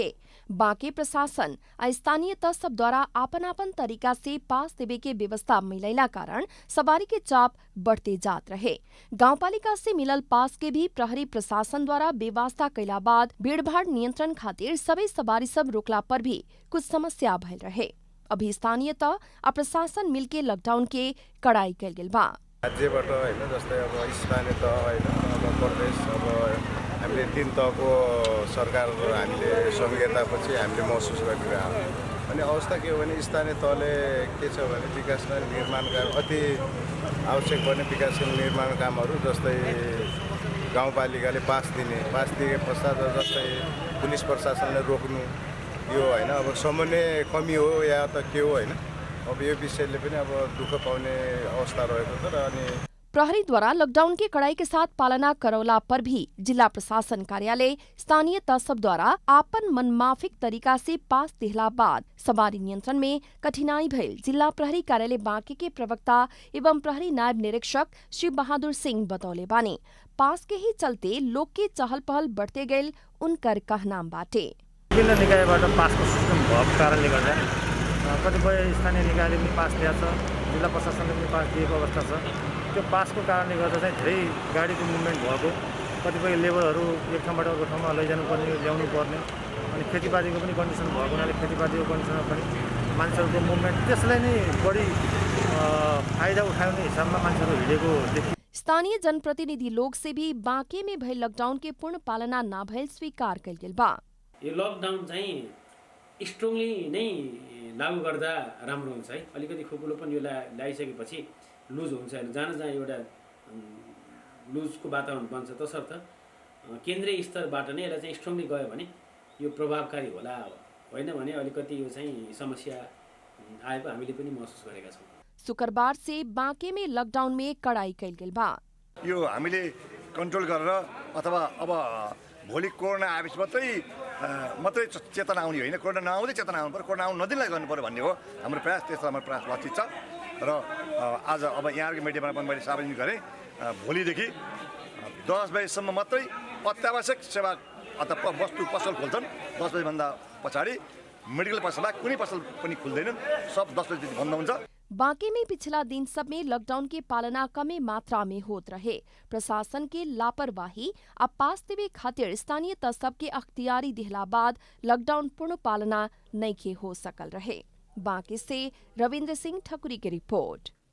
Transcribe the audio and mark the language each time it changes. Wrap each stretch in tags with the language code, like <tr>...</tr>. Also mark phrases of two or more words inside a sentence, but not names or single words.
<bho>बाकी प्रशासन स्थानीय तह सब द्वारा आपन आपन तरीका से पास देवे के व्यवस्था मिलैला कारण सवारी के चाप बढ़ते जात रहे। गांवपालिका से मिलल पास के भी प्रहरी प्रशासन द्वारा व्यवस्था कैला बाद भीड़भाड़ नियंत्रण खातिर सभी सवारी सब रोकला पर भी कुछ समस्या भइल रहे। अभी स्थानीय तह आ प्रशासन मिलके लॉकडाउन के कड़ाई कैल गेल बा।</bho> <ne>राज्यबाट हैन जस्तै अब स्थानीय तह हैन अब प्रदेश अब हामीले 3 तहको सरकार हामीले संहितापछि हामीले महसुस गरिरहेका छौँ। अनि अवस्था के हो भने स्थानीय तहले के छ भने विकास निर्माण काम अति आवश्यक पर्ने विकास निर्माण कामहरू जस्तै गाउँपालिकाले पास दिए पश्चात जस्तै पुलिस प्रशासनले रोक्नु यो हैन अब समन्वय कमी हो या त के हो हैन अब यो विषयले पनि अब दुःख पाउने अवस्था रहेको छ र अनि</ne> <bho>प्रहरी द्वारा लॉकडाउन के कड़ाई के साथ पालना करौला पर भी जिला प्रशासन कार्यालय स्थानीय तह सब द्वारा आपन मनमाफिक तरीका से पास देहला बाद सवारी नियंत्रण में कठिनाई भइल जिला प्रहरी कार्यालय बांके के प्रवक्ता एवं प्रहरी नायब निरीक्षक शिव बहादुर सिंह बतौले बानी। पास के ही चलते लोग के चहल पहल बढ़ते गए उनकर कहनाम बाटे।</bho> <ne>विभिन्न निकायबाट पासको सिस्टम भएको कारणले गर्दा कतिपय स्थानीय निकायले पनि पास दिएको छ, जिल्ला प्रशासनले पनि पास दिएको अवस्था छ। त्यो पासको कारणले गर्दा चाहिँ धेरै गाडीको मुभमेन्ट भएको कतिपय लेबरहरू एक ठाउँबाट अर्को ठाउँमा लैजानुपर्ने ल्याउनु पर्ने अनि खेतीपातीको पनि कन्डिसन भएको हुनाले खेतीपातीको कन्डिसनमा पनि मान्छेहरूको मुभमेन्ट त्यसलाई नै बढी फाइदा उठाउने हिसाबमा मान्छेहरू हिँडेको देखियो।</ne> <bho>स्थानीय जनप्रतिनिधि लोग से भी बाँके में भयल लॉकडाउन के पूर्ण पालना न भयल स्वीकार कइल गेल बा।</bho> <ne>यो लकडाउन चाहिँ स्ट्रङली नै लागू गर्दा राम्रो हुन्छ है। अलिकति खुकुलो पनि यो ल्याइसकेपछि लुज हुन्छ होइन, जहाँ जहाँ एउटा लुजको वातावरण बन्छ तसर्थ केन्द्रीय स्तरबाट नै यसलाई चाहिँ स्ट्रङली गयो भने यो प्रभावकारी होला, होइन भने अलिकति यो चाहिँ समस्या आएको हामीले पनि महसुस गरेका छौँ।</ne> <bho>शुक्रबार से बाँके में लॉकडाउन में कड़ाई कइल गेल बा।</bho> <ne>यो हामीले कन्ट्रोल गरेर अथवा अब भोलि कोरोना आएपछि मात्रै चेतना आउने होइन, कोरोना नआउँदै चेतना आउनु पर्यो, कोरोना आउनु नदिनलाई गर्नु पर्यो भन्ने हो हाम्रो प्रयास। त्यस्तो हाम्रो प्रयास लक्षित छ र आज अब यहाँको मिडियामा पनि मैले सार्वजनिक गरेँ, भोलिदेखि 10 बजीसम्म मात्रै अत्यावश्यक सेवा अथवा वस्तु पसल खोल्छन्। 10 बजीभन्दा पछाडि मेडिकल पसल कुनै पसल पनि खुल्दैनन्, सब 10 बजीदेखि बन्द हुन्छ।</ne> <bho>बाँके में पिछला दिन सब में लॉकडाउन की पालना कमे मात्रा में होत रहे। प्रशासन के लापरवाही अब पास देवे खातिर स्थानीय तस्ब के अख्तियारी दिहला बाद लॉकडाउन पूर्ण पालना नहीं हो सकल रहे। बाँके से रविंद्र सिंह ठकुरी की रिपोर्ट।</bho>